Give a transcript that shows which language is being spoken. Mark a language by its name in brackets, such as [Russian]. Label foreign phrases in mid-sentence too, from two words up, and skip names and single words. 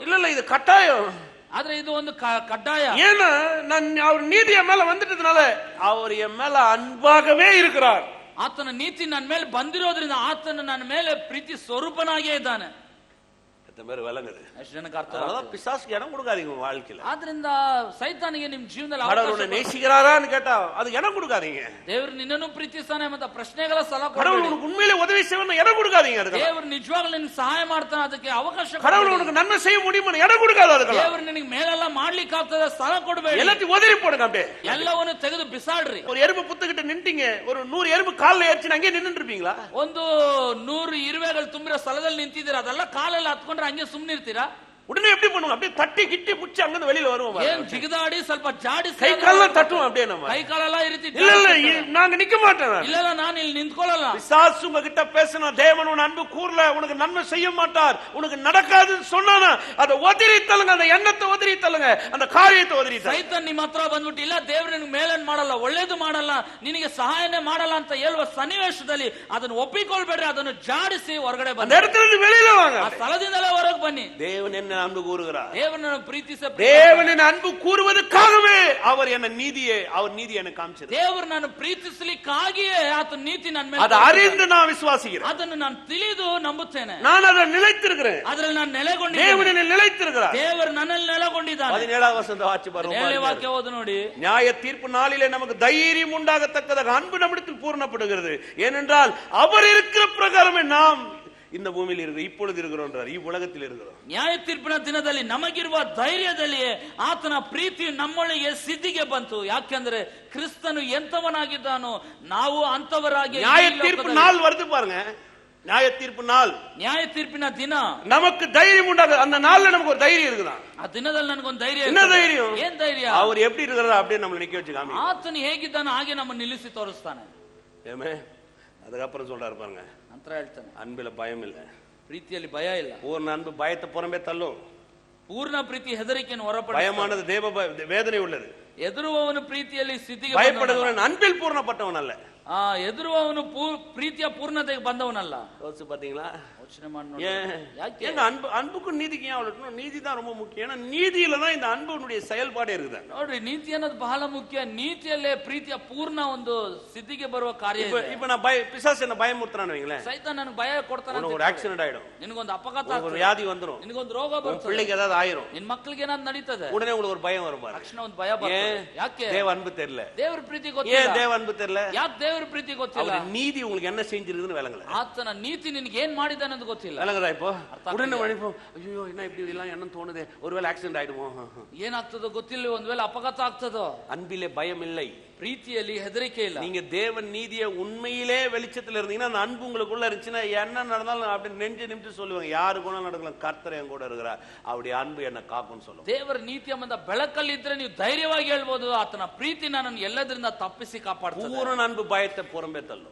[Tamil] இல்ல இது கட்டாயம். [Kannada] ಆದ್ರೆ ಇದು ಒಂದು ಕಡ್ಡಾಯ. [Tamil] ஏன்னா நான் அவர் நீதி என் மேல வந்துட்டதுனால அவர் என் மேல அன்பாகவே இருக்கிறார். [Kannada] ಆತನ ನೀತಿ ನನ್ನ ಮೇಲೆ ಬಂದಿರೋದ್ರಿಂದ ಆತನ ನನ್ನ ಮೇಲೆ ಪ್ರೀತಿ ಸ್ವರೂಪನಾಗೇ ಇದ್ದಾನೆ. [Tamil] பேர் விளங்குது. [Kannada] ಅಷ್ಟು ಜನಕ್ಕೆ ಅರ್ಥ. [Tamil] பிசாசுக்கு இடம் கொடுக்காதீங்க உங்க வாழ்க்கையில. [Kannada] ಆದ್ರಿಂದ ಸೈತಾನಿಗೆ ನಿಮ್ ಜೀವನದಲ್ಲಿ [Tamil] கடவுள் நேசிக்கிறாரான்னு கேட்டா அது இடம் கொடுக்காதீங்க. [Kannada] ದೇವರು ನಿನ್ನನ್ನು ಪ್ರೀತಿಸ್ತಾನೆ ಅಂತ ಪ್ರಶ್ನೆಗಳ ಸಲ [Tamil] கடவுள் உனக்கு உண்மையிலே உதவி செய்யணும் இடம் கொடுக்காதீங்க. அதுக்கு [Kannada] ದೇವರು ನಿಜವಾಗ್ಲೂ ನಿನಗೆ ಸಹಾಯ ಮಾಡ್ತಾನೆ, ಅದಕ್ಕೆ ಅವಕಾಶ. [Tamil] கடவுள் உனக்கு நன்மை செய்ய முடியுமா இடம் கொடுக்காத. அதுக்கு [Kannada] ದೇವರು ನಿನಗೆ ಮೇಲೆಲ್ಲ ಮಾಡ್ಲಿಕ್ಕೆ ಆಗ್ತದ ಸ್ಥಳ ಕೊಡಬೇಡಿ. [Tamil] எல்லாத்தையும் உதறி போடுங்க. அப்படியே [Kannada] ಎಲ್ಲವನ್ನು ತೆಗೆದು ಬಿಸಾಡ್ರಿ. [Tamil] ஒரு எறும்பு புத்துக்கிட்டு நின்னுட்டீங்க, ஒரு 100 எறும்பு கால்ல ஏறிச்சு அங்கே நின்னுட்டு இருப்பீங்களா? [Kannada] ಒಂದು 100 ಇರುವೆಗಳು ತುಂಬಿರೋ ಸ್ಥಳದಲ್ಲಿ ನಿಂತಿದ್ದೀರಾ, ಅದೆಲ್ಲ ಕಾಲೆಲ್ಲ ಹತ್ಕೊಂಡ್ರೆ ಹಂಗೆ ಸುಮ್ಮನೆ ಇರ್ತೀರಾ? [Tamil] உடனே எப்படி பண்ணுவோம்? அப்படியே தட்டி கிட்டி புடிச்சு அங்க இருந்து வெளியில வருவோம். [Kannada] ஏன் ಜಿಗದಾಡಿ ಸ್ವಲ್ಪ ಜಾಡಿ ಕೈ ಕಾಲ ತಟ್ಟುவோம். [Tamil] அப்படியே நம்ம [Kannada] ಕೈ ಕಾಲೆಲ್ಲ ಈ ರೀತಿ. [Tamil] இல்ல நாங்க நிக்க மாட்டோம். இல்ல நான் [Kannada] ಇಲ್ಲಿ ನಿಂತ್ಕೊಳ್ಳಲ್ಲ. [Tamil] பிசாசு உங்ககிட்ட பேசினா தேவன் உன் அன்பு கூறல, உனக்கு நன்மை செய்ய மாட்டார், உனக்கு நடக்காதுன்னு சொன்னானா அதை ஒதிரி தள்ளுங்க. அந்த எண்ணத்தை ஒதிரி தள்ளுங்க, அந்த காரியத்தை ஒதிரி தள்ளுங்க. [Kannada] ಸೈತಾನ್ ನಿಮ್ಮ ಹತ್ರ ಬಂದ್ಬಿಟ್ಟು ಇಲ್ಲ ದೇವರು ನಿನಗೆ ಮೇಲೇನ್ ಮಾಡಲ್ಲ, ಒಳ್ಳೇದು ಮಾಡಲ್ಲ, ನಿನಗೆ ಸಹಾಯನೇ ಮಾಡಲ್ಲ ಅಂತ ಹೇಳುವ ಸನ್ನಿವೇಶದಲ್ಲಿ ಅದನ್ನು ಒಪ್ಪಿಕೊಳ್ಳಬೇಡ್ರಿ. ಅದನ್ನು ಜಾಡಿಸಿ ಹೊರಗಡೆ ಬನ್ನಿ. [Tamil] அந்த இடத்துல இருந்து வெளியில வாங்க. [Kannada] ಆ ಸ್ಥಳದಿಂದಲೇ ಹೊರಗೆ ಬನ್ನಿ. [Tamil] தேவன் என்ன அன்பு கூறுகிறார்? [Kannada] தேவனನ್ನು ಪ್ರೀತಿಸ [Tamil] தேவனின் அன்பு கூறுவதற்காகவே அவர் என்ன நீதியை எனக்கு காமிச்சார். [Kannada] ದೇವರು ನಾನು ಪ್ರೀತಿಸಲಿಕ್ಕಾಗಿಯೇ ಆತನ ನೀತಿ ನನ್ನ ಮೇಲೆ. [Tamil] அதை அறிந்து நான் விசுவாசிக்கிறேன். [Kannada] ಅದನ್ನು ನಾನು ತಿಳಿದು ನಂಬುತ್ತೇನೆ. [Tamil] நான் அதில் நிலைத்திருக்கிறேன். [Kannada] ಅದರಲ್ಲಿ ನಾನು ನೆಲೆಗೊಂಡಿದ್ದೇನೆ. [Tamil] தேவனில் நிலைத்திருக்கிறார். [Kannada] ದೇವರು ನನ್ನಲ್ಲಿ ನೆಲೆಗೊಂಡಿದ್ದಾನೆ. [Tamil] 17வது வசனத்தை வாசி பாருங்க. [Kannada] 17ನೇ ವಾಕ್ಯ ಓದು ನೋಡಿ. [Tamil] நியாய தீர்ப்பு நாளிலே நமக்கு தைரியம் உண்டாகத்தக்கதாக அன்பு நம்மிடத்தில் பூரணப்படுகிறது. ஏனென்றால் அவர் இருக்கிற பிரகாரமே நாம் இந்த பூமியில் இருக்கிறோம், இப்பொழுது இருக்கிறோம், உலகத்தில் இருக்கிறோம். [Kannada] ನ್ಯಾಯ ತೀರ್ಪಿನ ದಿನದಲ್ಲಿ ನಮಗಿರುವ ಧೈರ್ಯದಲ್ಲಿಯೇ ಆತನ ಪ್ರೀತಿ ನಮ್ಮೊಳಗೆ ಸಿದ್ಧಿಗೆ ಬಂತು. ಯಾಕೆಂದ್ರೆ ಕ್ರಿಸ್ತನು ಎಂತವನಾಗಿದ್ದಾನೋ ನಾವು ಅಂತವರಾಗಿ. [Tamil] நியாய தீர்ப்பு நாள் வருது பாருங்க. நியாய தீர்ப்பு நாள், [Kannada] ನ್ಯಾಯ ತೀರ್ಪಿನ ದಿನ [Tamil] நமக்கு தைரியம் உண்டாக. அந்த நாள்ல நமக்கு ஒரு தைரியம் இருக்குதான். [Kannada] ಆ ದಿನದಲ್ಲಿ ನನಗೊಂದು ಧೈರ್ಯ. [Tamil] என்ன தைரியம்? [Kannada] ಏನ್ ಧೈರ್ಯ? [Tamil] அவர் எப்படி இருக்கிறாரோ அப்படியே நம்மள நிக்க வச்சு காமி. [Kannada] ಆತನು ಹೇಗಿದ್ದಾನೋ ಹಾಗೆ ನಮ್ಮ ನಿಲ್ಲಿಸಿ ತೋರಿಸ್ತಾನೆ. [Tamil] ஏமே அதுக்கப்புறம் சொல்றாரு பாருங்க. [Kannada] ನಂತರ ಹೇಳ್ತಾನೆ, [Tamil] அன்பில பயம் இல்ல, [Kannada] ಪ್ರೀತಿಯಲ್ಲಿ ಭಯ ಇಲ್ಲ. [Tamil] பூர்ண அன்பு பயத்தை புறம்பே தள்ளும். [Kannada] ಪೂರ್ಣ ಪ್ರೀತಿ ಹೆದರಿಕೆಯನ್ನು ಹೊರಪಡಿಸುತ್ತದೆ. [Tamil] பயமானது தேவ வேதனை உள்ளது. [Kannada] ಎದುರುವವನು ಪ್ರೀತಿಯಲ್ಲಿ ಸ್ಥಿತಿಗೆ [Tamil] பயப்படுகிறவன் அன்பில் பூர்ணப்பட்டவன் அல்ல. [Kannada] ಎದುರುವವನು ಪ್ರೀತಿಯ ಪೂರ್ಣತೆಗೆ ಬಂದವನಲ್ಲ. [Tamil] யோசிச்சு பாத்தீங்களா? [Kannada] ಯೋಚನೆ ಮಾಡಿ ನೋಡಿ. [Tamil] ஏங்க அன்புக்கும் நீதிக்கு ஏன் அவ்வளவு? நீதி தான் ரொம்ப முக்கியம். ஏன்னா நீதியில தான் இந்த அன்புடைய செயல்பாடு இருக்குது. [Kannada] ನೋಡ್ರಿ, ನೀತಿ ಅನ್ನೋದು ಬಹಳ ಮುಖ್ಯ. ನೀತಿಯಲ್ಲೇ ಪ್ರೀತಿಯ ಪೂರ್ಣ ಒಂದು ಸ್ಥಿತಿಗೆ ಬರುವ ಕಾರ್ಯ ಇದೆ. [Tamil] இப்ப நான் பிசாசு என்ன பயமுறுத்துறான்னு வைங்களேன். [Kannada] ಸೈತಾನ್ ನನಗೆ ಭಯ ಕೊಡ್ತಾನೆ. [Tamil] ஒரு ஆக்சிடென்ட் ஆயிடும், [Kannada] ನಿನಗೊಂದು ಅಪಘಾತ [Tamil] ஒரு வியாதி வந்துரும், [Kannada] ನಿನಗೊಂದು ರೋಗ ಬರುತ್ತೆ, [Tamil] பிள்ளைக்கு ஏதாவது ஆயிரும், [Kannada] ನಿನ್ ಮಕ್ಕಳಿಗೆ ಏನಾದ್ರು ನಡೀತದೆ, [Tamil] உடனே உங்களுக்கு ஒரு பயம் வரும். [Kannada] ತಕ್ಷಣ ಒಂದು ಭಯ ಬರುತ್ತೆ. ಯಾಕೆ? [Tamil] தேவ அன்பு தெரியல. [Kannada] ದೇವರ ಪ್ರೀತಿ ಗೊತ್ತಿಲ್ಲ. [Tamil] ஏன் தேவ அன்பு தெரியல? [Kannada] ಯಾಕೆ ದೇವರ ಪ್ರೀತಿ ಗೊತ್ತಿಲ್ಲ? [Tamil] அவருடைய நீதி உங்களுக்கு என்ன செஞ்சிருக்குன்னு விளங்கல. [Kannada] ಆತನ ನೀತಿ ನಿನಗೆ ಏನ್ ಮಾಡಿದಾನೆ ಅಂತ ಗೊತ್ತಿಲ್ಲ. [Tamil] விளங்குதா? இப்போ உடனே மணிப்போம், ஐயோ என்ன இப்படி எல்லாம் என்ன தோணுது, ஒருவேளை ஆக்சிடென்ட் ஆயிடுமோ, [Kannada] ಏನಾಗ್ತದೋ ಗೊತ್ತಿಲ್ಲ, ಒಂದ್ ವೇಳೆ ಅಪಘಾತ ಆಗ್ತದೋ. [Tamil] அன்பிலே பயம் இல்லை, [Kannada] ಪ್ರೀತಿಯಲ್ಲಿ ಹೆದರಿಕೆ ಇಲ್ಲ. [Tamil] நீங்க தேவன் நீதியை உண்மையிலே வெளிச்சத்துல இருந்தீங்கன்னா அந்த அன்பு உங்களுக்குள்ள இருந்துச்சுன்னா என்ன நடந்தாலும் அப்படி நெஞ்சு நிமிட்டு சொல்லுவாங்க, யாரு கூட நடக்கலாம், கர்த்தர் என் கூட இருக்கிறார், அவருடைய அன்பு என்ன காக்கும்னு சொல்லுவாங்க. [Kannada] ದೇವರ ನೀತಿ ಎಂಬ ಬೆಳಕಲ್ಲಿ ಇದ್ರೆ ನೀವು ಧೈರ್ಯವಾಗಿ ಹೇಳ್ಬೋದು, ಆತನ ಪ್ರೀತಿ ನನ್ನನ್ನು ಎಲ್ಲದರಿಂದ ತಪ್ಪಿಸಿ ಕಾಪಾಡ್ತದೆ. [Tamil] பூரண அன்பு பயத்தை புறம்பே தள்ளும்.